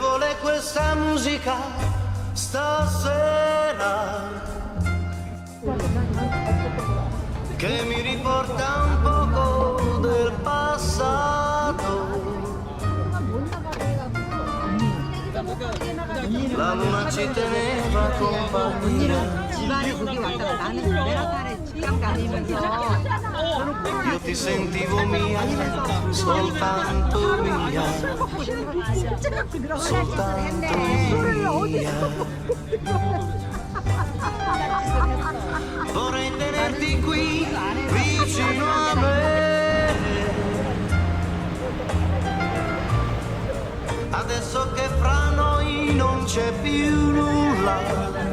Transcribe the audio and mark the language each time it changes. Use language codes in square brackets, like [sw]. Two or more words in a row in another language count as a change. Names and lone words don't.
[it] vuole questa musica stasera, che mi riporta un poco del passato. La luna ci teneva compagnia, [ko] 집안에 거기 왔다가 나는 내가 살았지 딱 다니면서 [it] io ti sentivo mia, soltanto mia, soltanto mia. Vorrei tenerti qui vicino a me, adesso che fra noi non c'è più nulla.